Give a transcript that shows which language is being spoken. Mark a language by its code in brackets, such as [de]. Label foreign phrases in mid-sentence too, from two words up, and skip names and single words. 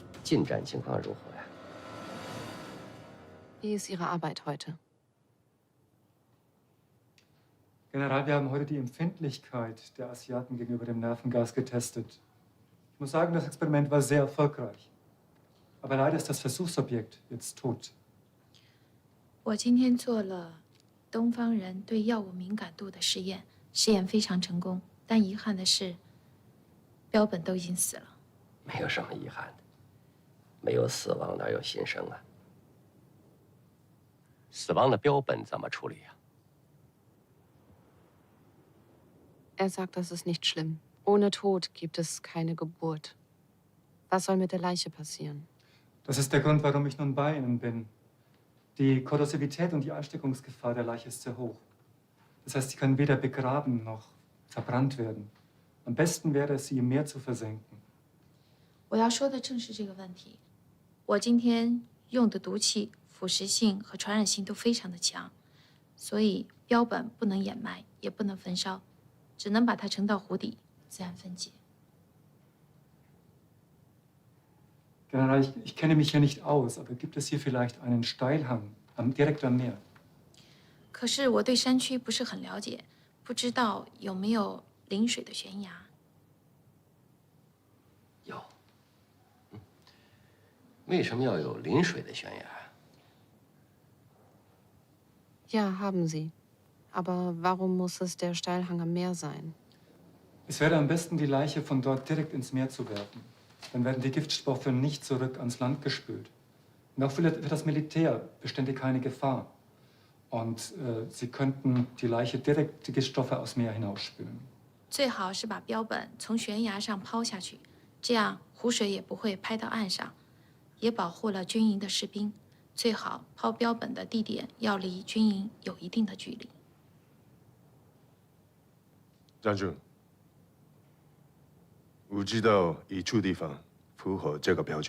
[zh] 进展情况如何呀？ [de] Wie ist Ihre Arbeit heute? General, wir haben heute die Empfindlichkeit der Asiaten gegenüber dem Nervengas getestet. Ich muss sagen, das Experiment war sehr erfolgreich. Aber leider ist das Versuchsobjekt jetzt tot. [zh] 我今天做了东方人对药物敏感度的实验，实验非常成功。但遗憾的是，标本都已经死了。没有什么遗憾的，没有死亡哪有新生啊？死亡的标本怎么处理呀？ [de] Er sagt, das ist nicht schlimm. Ohne Tod gibt es keine Geburt. Was soll mit der Leiche passieren? Das ist der Grund, warum ich nun bei Ihnen bin. Die Korrosivität und die Ansteckungsgefahr der Leiche ist sehr hoch. Das heißt, sie kann weder begraben noch verbrannt werden. Am besten wäre es, sie im Meer zu versenken. [zh] 我要说的正是这个问题。我今天用的毒气腐蚀性和传染性都非常的强，所以标本不能掩埋，也不能焚烧，只能把它沉到湖底自然分解。 [de] General, ich kenne mich hier nicht aus, aber gibt es hier vielleicht einen Steilhang direkt am Meer? [zh] 可是我对山区不是很了解，不知道有没有临水的悬崖。有。为什么要有临水的悬崖？ [de] Ja, haben Sie. Aber warum muss es der Steilhang am Meer sein? Es wäre am besten, die Leiche von dort direkt ins Meer zu werfen. Dann werden die Giftstoffe nicht zurück ans Land gespült. Und auch für das Militär bestände keine Gefahr. Und sie könnten die Leiche direkt die Giftstoffe aus Meer hinausspülen. [zh] 最好是把标本从悬崖上抛下去，这样湖水也不会拍到岸上，也保护了军营的士兵。最好抛标本的地点要离军营有一定的距离。将军，我知道一处地方符合这个标准。